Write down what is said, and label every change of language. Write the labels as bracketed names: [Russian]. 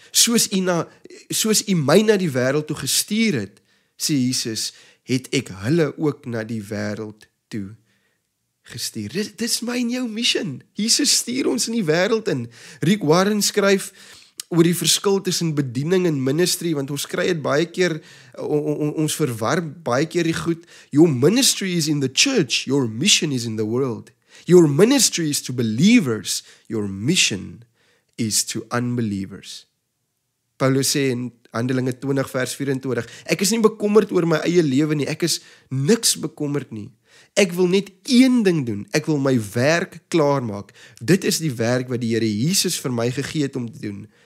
[Afrikaans] Soos u my na die wêreld toe gestuur het, sê Jesus, het ek hulle ook na die wêreld toe gestuur. Dit is my en jou mission. Jesus stuur ons in die wêreld in. Rick Warren skryf oor die verskil tussen bediening en ministry, want ons kry dit baie keer, ons verwar baie keer die goed. [English] Your ministry is in the church, your mission is in the world. Your ministry is to believers, your mission is to unbelievers. [Afrikaans] Paulus sê in Handelinge 20 vers 24, ek is nie bekommerd oor my eie lewe nie, ek is niks bekommerd nie. Ek wil net een ding doen, ek wil my werk klaarmaak. Dit is die werk wat die Here Jesus vir my gegee het om te doen.